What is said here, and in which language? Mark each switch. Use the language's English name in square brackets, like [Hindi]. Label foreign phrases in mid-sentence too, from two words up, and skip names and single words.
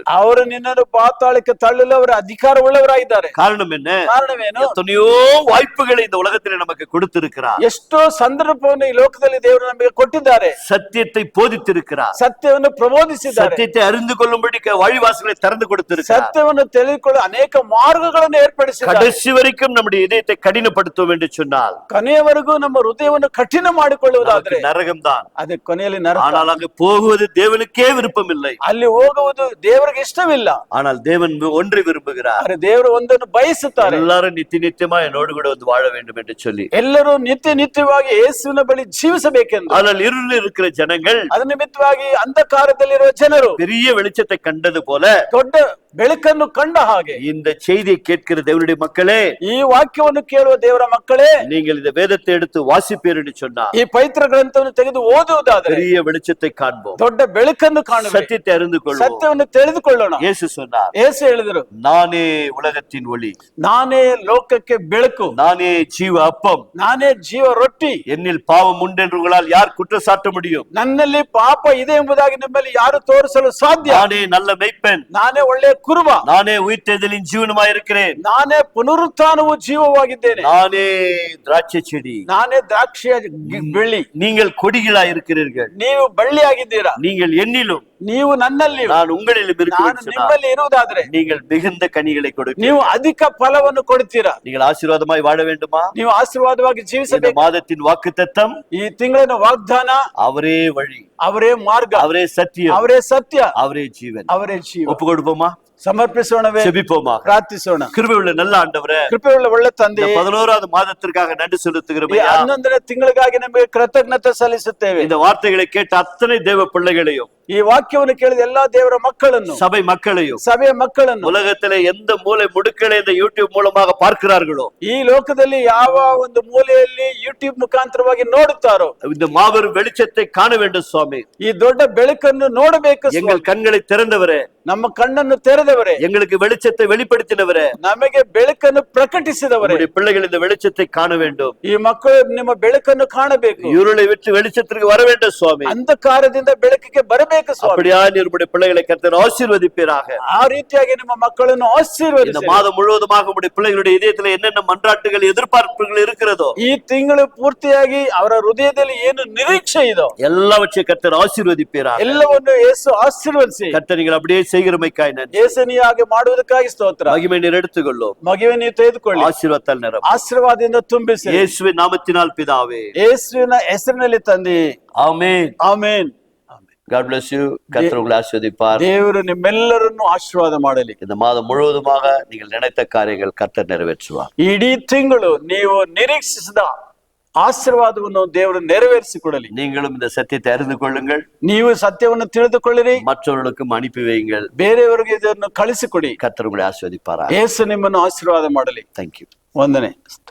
[Kannada] ಅವರು ನಿನ್ನನ್ನು ಪಾತಾಳಕ್ಕೆ ತಳ್ಳಲು ಅವರ ಅಧಿಕಾರ ಉಳ್ಳವರಾಗಿದ್ದಾರೆ. [Tamil] காரணம் என்ன? [Kannada] ಕಾರಣವೇನು? [Tamil] எத்தனையோ வாய்ப்புகளை இந்த உலகத்தில் நமக்கு கொடுத்திருக்கிறார். [Kannada] ಎಷ್ಟೋ ಸಂದರ್ಭವನ್ನು ಈ ಲೋಕದಲ್ಲಿ ದೇವರು ನಮಗೆ ಕೊಟ್ಟಿದ್ದಾರೆ. [Tamil] சத்தியத்தை போதித்திருக்கிறார். [Kannada] ಸತ್ಯವನ್ನು ಪ್ರಬೋಧಿಸಿದ್ದಾರೆ. [Tamil] சத்தியத்தை அறிந்து கொள்ளும்படி வழிவாசலை திறந்து கொடுத்திருக்கிறார். [Kannada] ಸತ್ಯವನ್ನು ತಿಳಿದುಕೊಳ್ಳಲು ಅನೇಕ ಮಾರ್ಗಗಳನ್ನು ಏರ್ಪಡಿಸಿದ್ದಾರೆ. [Tamil] கடைசி வரைக்கும் நம்முடைய இதயத்தை கடினப்படுத்துவோம் என்று சொன்னால் [Kannada] ಕೊನೆಯವರೆಗೂ ನಮ್ಮ ಹೃದಯವನ್ನು ಕಠಿಣ ಮಾಡಿಕೊಳ್ಳುವುದಾದ್ರೆ [Tamil] நரகம் தான். [Kannada] ಅದು ಕೊನೆಯಲ್ಲಿ ನರಕ. [Tamil] ஆனால் அங்கு போகுவது தேவனுக்கே விருப்பம் இல்லை. [Kannada] ಅಲ್ಲಿ ಹೋಗುವುದು ದೇವರಿಗೆ ಇಷ್ಟವಿಲ್ಲ. [Tamil] ஆனால் தேவன் ஒன்றை விரும்புகிறார். [Kannada] ಆದರೆ ದೇವರು ಒಂದನ್ನು ಬಯಸುತ್ತಾರೆ, [Tamil] எல்லாரும் நித்தியமா என்னோடு கூட வந்து வாழ வேண்டும் என்று சொல்லி. [Kannada] ಎಲ್ಲರೂ ನಿತ್ಯವಾಗಿ ಯೇಸುವಿನ ಬಳಿ ಜೀವಿಸಬೇಕೆಂದು. [Tamil] ஆனால் இருளில் இருக்கிற ஜனங்கள் [Kannada] ಅದ ನಿಮಿತ್ತವಾಗಿ ಅಂಧಕಾರದಲ್ಲಿರುವ ಜನರು [Tamil] பெரிய வெளிச்சத்தை கண்டது போல [Kannada] ದೊಡ್ಡ ಬೆಳಕನ್ನು ಕಂಡ ಹಾಗೆ [Tamil] இந்த செய்தியை கேட்கிற தேவனுடைய மக்களே, [Kannada] ಈ ವಾಕ್ಯವನ್ನು ಕೇಳುವ ದೇವರ ಮಕ್ಕಳೇ, [Tamil] நீங்கள் இந்த வேதத்தை எடுத்து வாசிப்பீர் என்று சொன்னார் [Kannada] ಈ ಪವಿತ್ರ ಗ್ರಂಥವನ್ನು ತೆಗೆದು ಓದುವುದಾದರೆ [Tamil] பெரிய வெளிச்சத்தை காண்போம், [Kannada] ದೊಡ್ಡ ಬೆಳಕನ್ನು ಕಾಣುವ, [Tamil] சத்தியத்தை அறிந்து கொள்வோம். [Kannada] ಸತ್ಯವನ್ನು ತಿಳಿದುಕೊಳ್ಳೋಣ. [Tamil] இயேசு சொன்னார், [Kannada] ಯೇಸು ಹೇಳಿದರು, [Tamil] நானே உலகத்தின் ஒளி, [Kannada] ನಾನೇ ಲೋಕಕ್ಕೆ ಬೆಳಕು, [Tamil] நானே ஜீவ அப்பம், [Kannada] ನಾನೇ ಜೀವ ರೊಟ್ಟಿ, [Tamil] என்னில் பாவம் உண்டென்று உங்களால் யார் குற்றம் சாட்ட முடியும்? [Kannada] ನನ್ನಲ್ಲಿ ಪಾಪ ಇದೆ ಎಂಬುದಾಗಿ ನಿಮ್ಮಲ್ಲಿ ಯಾರು ತೋರಿಸಲು ಸಾಧ್ಯ? [Tamil] நானே நல்ல மெய்ப்பெண், [Kannada] ನಾನೇ ಒಳ್ಳೆಯ ಕುರುಬ, [Tamil] நானே உயிர்த்தெழுதலின் ஜீவனுமாய் இருக்கிறேன், [Kannada] ನಾನೇ ಪುನರುತ್ಥಾನವೂ ಜೀವವಾಗಿದ್ದೇನೆ, [Tamil] நானே திராட்சை செடி, [Kannada] ನಾನೇ ದ್ರಾಕ್ಷಿಯ ಬೆಳ್ಳಿ, [Tamil] நீங்கள் கொடிகளாய் இருக்கிறீர்கள், [Kannada] ನೀವು ಬಳ್ಳಿ ಆಗಿದ್ದೀರಾ, [Tamil] நீங்கள் என்னிலும் [Kannada] ನೀವು ನನ್ನಲ್ಲಿ, [Tamil] நான் உங்களிலும் [Kannada] ನಾನು [Tamil] இருக்கிறேன், [Kannada] ನಿಮ್ಮಲ್ಲಿ ಇರುವುದಾದ್ರೆ [Tamil] நீங்கள் மிகுந்த கனிகளை கொடுக்க, [Kannada] ನೀವು ಅಧಿಕ ಫಲವನ್ನು ಕೊಡ್ತೀರಾ. [Tamil] நீங்கள் ஆசீர்வாதமாய் வாழ வேண்டுமா? [Kannada] ನೀವು ಆಶೀರ್ವಾದವಾಗಿ [Tamil] இந்த [Kannada] ಜೀವಿಸಬೇಕು. [Tamil] மாதத்தின் வாக்குத்தத்தம் [Kannada] ಈ ತಿಂಗಳಿನ ವಾಗ್ದಾನ [Tamil] அவரே வழி, [Kannada] ಅವರೇ ಮಾರ್ಗ, [Tamil] அவரே சத்தியம், [Kannada] ಅವರೇ ಸತ್ಯ, [Tamil] அவரே ஜீவன். [Kannada] ಅವರೇ ಜೀವ. [Tamil] ஒப்பு கொடுப்போமா? [Kannada] ಸಮರ್ಪಿಸೋಣವೇ? [Tamil] செபிப்போமா? [Kannada] ಪ್ರಾರ್ಥಿಸೋಣ. [Tamil] கிருபையுள்ள நல்ல ஆண்டவரே, [Kannada] ಕೃಪೆಯುಳ್ಳ ಒಳ್ಳೆ ತಂದೆ, [Tamil] 11வது ಮಾದத்திற்காக நன்றி செலுத்துகிறோம். [Kannada] 11ನೇ ತಿಂಗಳಿಗಾಗಿ ನಮಗೆ ಕೃತಜ್ಞತೆ ಸಲ್ಲಿಸುತ್ತೇವೆ. [Tamil] இந்த வார்த்தைகளை கேட்ட அத்தனை தேவ பிள்ளைகளையும், [Kannada] ಈ ವಾಕ್ಯವನ್ನು ಕೇಳಿದ ಎಲ್ಲಾ ದೇವರ ಮಕ್ಕಳನ್ನು, [Tamil] சபை மக்களையும், [Kannada] ಸಭೆಯ ಮಕ್ಕಳನ್ನು, [Tamil] உலகத்திலே எந்த மூலை முடுக்களை இந்த யூடியூப் மூலமாக பார்க்கிறார்களோ, [Kannada] ಈ ಲೋಕದಲ್ಲಿ ಯಾವ ಒಂದು ಮೂಲೆಯಲ್ಲಿ ಯೂಟ್ಯೂಬ್ ಮುಖಾಂತರವಾಗಿ ನೋಡುತ್ತಾರೋ, [Tamil] இந்த மாபெரும் வெளிச்சத்தை காண வேண்டும் சுவாமி. [Kannada] ಈ ದೊಡ್ಡ ಬೆಳಕನ್ನು ನೋಡಬೇಕು. [Tamil] எங்கள் கண்களை திறந்தவரே, [Kannada] ನಮ್ಮ ಕಣ್ಣನ್ನು ತೆರೆದವರೇ, [Tamil] எங்களுக்கு வெளிச்சத்தை வெளிப்படுத்தினவரே, [Kannada] ನಮಗೆ ಬೆಳಕನ್ನು ಪ್ರಕಟಿಸಿದವರೇ, [Tamil] உங்களுடைய பிள்ளைகள் இந்த வெளிச்சத்தை காண வேண்டும். [Kannada] ಈ ಮಕ್ಕಳು ನಿಮ್ಮ ಬೆಳಕನ್ನು ಕಾಣಬೇಕು. [Tamil] இருளை விட்டு வெளிச்சத்திற்கு வர வேண்டும் சுவாமி. [Kannada] ಅಂಧಕಾರದಿಂದ ಬೆಳಕಿಗೆ ಬರಬೇಕು ಸ್ವಾಮಿ. [Tamil] அப்படியா உங்களுடைய பிள்ளைகளை கர்த்தர் ஆசீர்வதிப்பீராக. [Kannada] ಆ ರೀತಿಯಾಗಿ ನಿಮ್ಮ ಮಕ್ಕಳನ್ನು [Tamil] இந்த [Kannada] ಆಶೀರ್ವದಿಸಿ. [Tamil] மாதம் முழுவதுமாக உங்களுடைய பிள்ளைகளுடைய இதயத்தில் என்னென்ன மன்றாட்டுகள் எதிர்பார்ப்புகள் இருக்கிறதோ, [Kannada] ಈ ತಿಂಗಳು ಪೂರ್ತಿಯಾಗಿ ಅವರ ಹೃದಯದಲ್ಲಿ ಏನು ನಿರೀಕ್ಷೆ ಇದೋ [Tamil] எல்லாவற்றையும் கர்த்தர் ஆசீர்வதிப்பீராக. [Kannada] ಎಲ್ಲವನ್ನು ಯೇಸು ಆಶೀರ್ವದಿಸಿ. [Tamil] கர்த்தர் நீங்கள் அப்படியே செய்கிறமைக்காய் நன்றி. [Kannada] ಯೇಸು ನೀವು ಹಾಗೆ ಮಾಡುವುದಕ್ಕಾಗಿ ಸ್ತೋತ್ರ. [Tamil] மகிமை நீர் எடுத்துக்கொள்ளும். [Kannada] ಮಗಿವೆ ನೀವು ತೆಗೆದುಕೊಳ್ಳಿ. [Tamil] ஆசீர்வாதத்தால் நிரப்பும். [Kannada] ಆಶೀರ್ವಾದದಿಂದ ತುಂಬಿಸಿ. [Tamil] இயேசுவின் நாமத்தினால் பிதாவே, [Kannada] ಯೇಸುವಿನ ಹೆಸರಿನಲ್ಲಿ ತಂದೆ. [Tamil] ஆமென். [Kannada] ಆಮೆನ್. [English] God bless you. [Tamil] கர்த்தர் உங்களை ஆசீர்வதிப்பார். [Kannada] ದೇವರು ನಿಮ್ಮೆಲ್ಲರನ್ನು ಆಶೀರ್ವಾದ ಮಾಡಲಿ. [Tamil] இந்த மாதம் முழுவதுமாக நீங்கள் நினைத்த காரியங்கள் கர்த்தர் நிறைவேற்றுவார். [Kannada] ಇಡೀ ತಿಂಗಳು ನೀವು ನಿರೀಕ್ಷಿಸಿದ ಆಶೀರ್ವಾದವನ್ನು ದೇವರು ನೆರವೇರಿಸಿಕೊಡಲಿ. [Tamil] நீங்களும் இந்த சத்தியத்தை அறிந்து கொள்ளுங்கள். [Kannada] ನೀವು ಸತ್ಯವನ್ನು ತಿಳಿದುಕೊಳ್ಳಿರಿ, [Tamil] மற்றவர்களுக்கும் அனுப்பி வையுங்கள். [Kannada] ಬೇರೆಯವರಿಗೆ ಇದನ್ನು ಕಳಿಸಿಕೊಡಿ. [Tamil] கர்த்தர் உங்களை ஆசீர்வதிப்பார். [Kannada] ಯೇಸು ನಿಮ್ಮನ್ನು ಆಶೀರ್ವಾದ ಮಾಡಲಿ. [English] Thank you. [Kannada] ವಂದನೆ.